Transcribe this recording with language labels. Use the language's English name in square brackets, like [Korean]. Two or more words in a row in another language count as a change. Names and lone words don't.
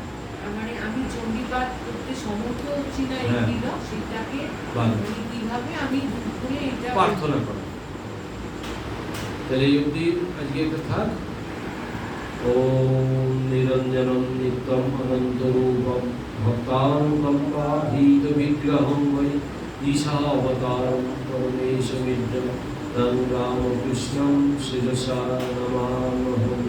[Bangla] মানে আমি চণ্ডীপাঠ করতে সমর্থ হচ্ছি না, এই হ্যাঁ, তিলক সেটাকে বাধা। মানে কিভাবে আমি দূর করে এটা প্রার্থনা করা। তাহলে এই অবধি আজকে এটা থাক। [Sanskrit] ওম নিরঞ্জনম নিত্যম অনন্ত রূপম ভক্তানুকম্পাধীত বিগ্রহং বৈ ঈশাবতারম পরমেশ বিদ্যম তং রামকৃষ্ণং শিরসা নমামহ।